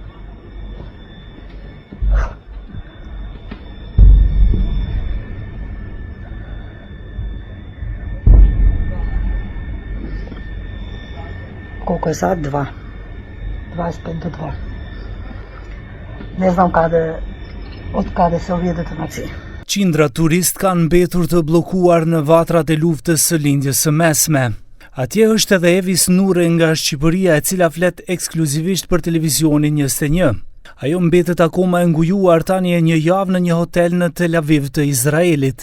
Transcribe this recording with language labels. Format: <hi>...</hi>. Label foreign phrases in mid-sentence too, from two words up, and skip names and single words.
<mk>Колко е сад? 2. 25 до 2. Не знам од каде се овје детонаци.</mk> <sq>Qindra turist kanë mbetur të blokuar në vatrat e luftës së lindjes së mesme. Atje është edhe Evis Nure nga Shqipëria, e cila flet ekskluzivisht për televizionin 21. Ajo mbetet akoma e ngujuar tani e një javë në një hotel në Tel Aviv të Izraelit.</sq>